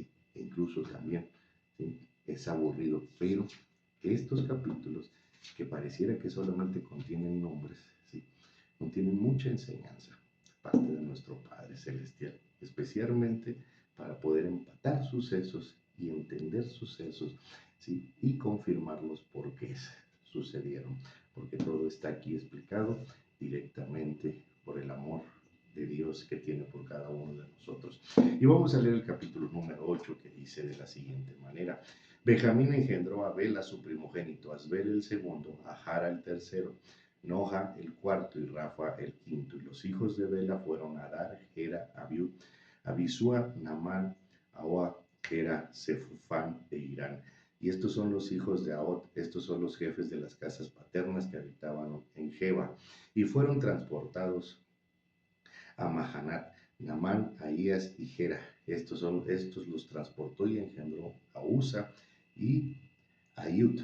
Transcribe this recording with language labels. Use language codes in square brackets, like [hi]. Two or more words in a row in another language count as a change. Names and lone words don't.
[es] E incluso también, ¿sí?, es aburrido, pero estos capítulos que pareciera que solamente contienen nombres, ¿sí?, contienen mucha enseñanza parte de nuestro Padre Celestial, especialmente para poder empatar sucesos y entender sucesos, ¿sí?, y confirmarlos por qué sucedieron, porque todo está aquí explicado directamente por el amor de Dios que tiene por cada uno de nosotros. Y vamos a leer el capítulo número 8, que dice de la siguiente manera: Benjamín engendró a Bela su primogénito, a Asbel el segundo, a Jara el tercero, Noja el cuarto y Rafa el quinto. Y los hijos de Bela fueron Adar, Gera, Abiud, Abisúa, Namán, Ahoa, Gera, Sefufán e Irán. Y estos son los hijos de Ahot, estos son los jefes de las casas paternas que habitaban en Geba, y fueron transportados a Mahanat, Namán, Ahías y Gera. Estos los transportó y engendró a Usa y Ayud.